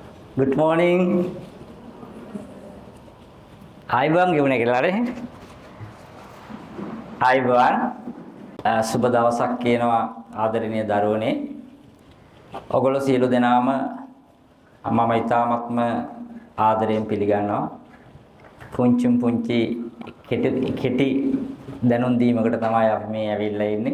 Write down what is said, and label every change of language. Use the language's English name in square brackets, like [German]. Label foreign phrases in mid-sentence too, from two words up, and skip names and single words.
[English] Good morning. [Indonesian] Hi bang, gimana kelare? Hi bang. [Sinhala] සුබ දවසක් කියනවා ආදරණීය දරුවනේ. ඔගොල්ලෝ සියලු දෙනාම මම ඊ타මත්ම ආදරයෙන් පිළිගන්නවා. පුංචි කෙටි දැනුම් දීමකට තමයි අපි මේ ඇවිල්ලා ඉන්නේ.